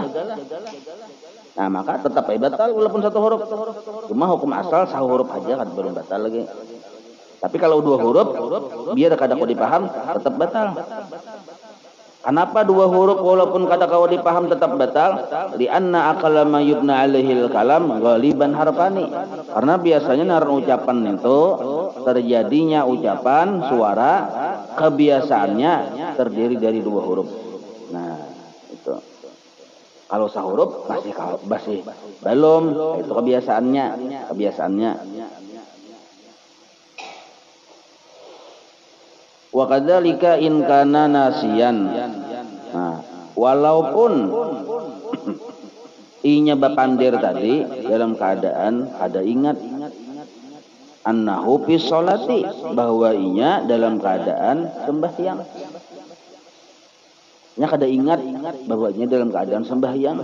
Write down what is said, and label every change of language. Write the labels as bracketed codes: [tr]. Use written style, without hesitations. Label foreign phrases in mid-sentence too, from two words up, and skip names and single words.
[id] Nah, maka tetap batal walaupun 1 huruf. Cuma hukum asal sahuruf aja kan belum batal lagi. Tapi kalau 2 huruf, biar kada kau dipaham, tetap batal. Kenapa 2 huruf walaupun kada kau dipaham tetap batal? [ar] لأن أقل ما يبنى عليه الكلام غالبا حرفان. [id] Karena biasanya naran ucapan itu terjadinya ucapan suara kebiasaannya terdiri dari 2 huruf. Nah, itu. Kalau sahuruf masih belum, itu kebiasaannya. [ar] وكذلك إن كان ناسيا. [bjn] Nah, walaupun inya bapandir tadi dalam keadaan ada ingat [ar] أنه في الصلاة [bjn] bahwa inya dalam keadaan sembahyang. Nya kada ingat bahwa inya dalam keadaan sembahyang.